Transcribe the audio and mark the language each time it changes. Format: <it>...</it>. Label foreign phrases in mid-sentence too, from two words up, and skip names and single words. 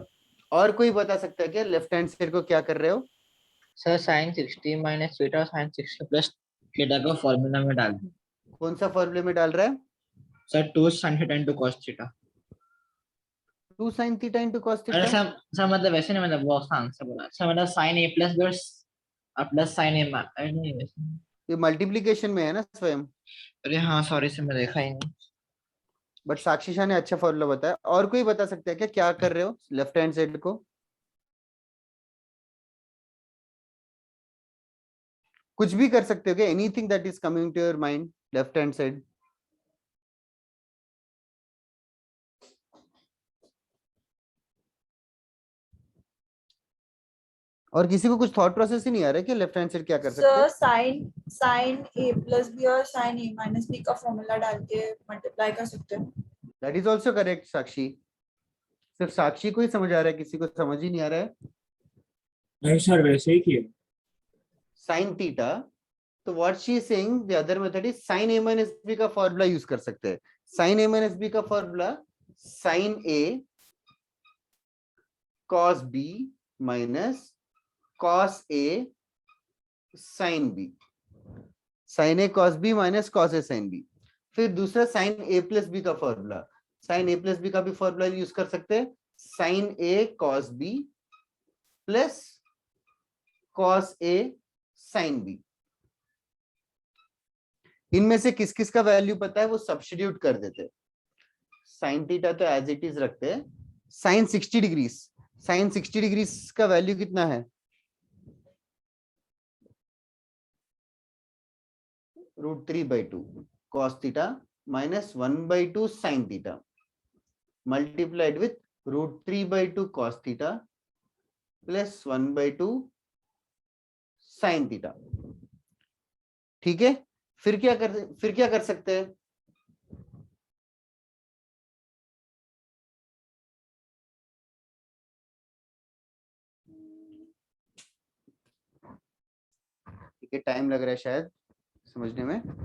<hi>और कोई बता सकता है क्या</hi> <en>left hand side</en> <hi>को क्या कर रहे हो? सर</hi> <en>sin 60 minus theta sin 60 plus theta</en> <hi>को फॉर्मूला में डाल दो। कौन सा फॉर्मूले में डाल रहा है?</hi> <en>sir 2 sin theta into cos theta. 2 sin theta into cos</en> <hi>अरे</hi> <en>थीटा।</en> <hi>सर मतलब वैसे नहीं, मतलब वो आंसर बोला सर, मतलब</hi> <en>sin a plus</en> <hi>बस</hi> <en>plus sin a</en> <hi>नहीं वैसे। ये मल्टीप्लिकेशन में है ना स्वयं। अरे हाँ</hi> <en>sorry sir,</en> <hi>मैं देखा ही नहीं। बट साक्षी शाह ने अच्छा फॉर्मूला बताया। और कोई बता सकता है क्या क्या कर रहे हो</hi> <en>left hand side</en> <hi>को? कुछ भी कर सकते हो क्या?</hi> <en>anything that is coming to your mind left hand side.</en> <hi>और किसी को कुछ</hi> <en>thought process</en> <hi>ही नहीं आ रहा है कि</hi> <en>left hand side</en> <hi>क्या कर सकते हैं?</hi> <en>sin a plus b</en> <hi>और</hi> <en>sin a minus b</en> <hi>का फॉर्मूला डाल के मल्टीप्लाई कर सकते हैं।</hi> <en>that is also correct</en> <hi>साक्षी। सिर्फ साक्षी को ही समझ आ रहा है, किसी को समझ ही नहीं आ रहा है। नहीं सर, वैसे ही किए।</hi> <en>sine theta, तो what she is saying the other method is sin a minus b का formula use</en> <hi>कर सकते हैं।</hi> <en>sin a minus b का फॉर्मूला sin a cos b minus cos a sin b, sin a cos b minus cos a sin b।</en> <hi>फिर दूसरा</hi> <en>sin a plus b</en> <hi>का फॉर्मूला,</hi> <en>sin a plus b</en> <hi>का भी</hi> <en>formula use</en> <hi>कर सकते हैं,</hi> <en>sin a cos b plus cos a sin b।</en> <hi>इनमें से किस किस का वैल्यू पता है वो सब्स्टिट्यूट कर देते हैं।</hi> <en>sin theta</en> <hi>तो</hi> <en>as it is</en> <hi>रखते हैं।</hi> <en>sin 60 degree, sin 60 degree</en> <hi>का वैल्यू कितना है?</hi> <en>√3/2 cos theta minus 1/2 sin theta multiplied with √3/2 cos theta plus 1/2 sin theta।</en> <hi>ठीक है, फिर क्या कर सकते हैं? ठीक है, टाइम लग रहा है शायद समझने में।</hi>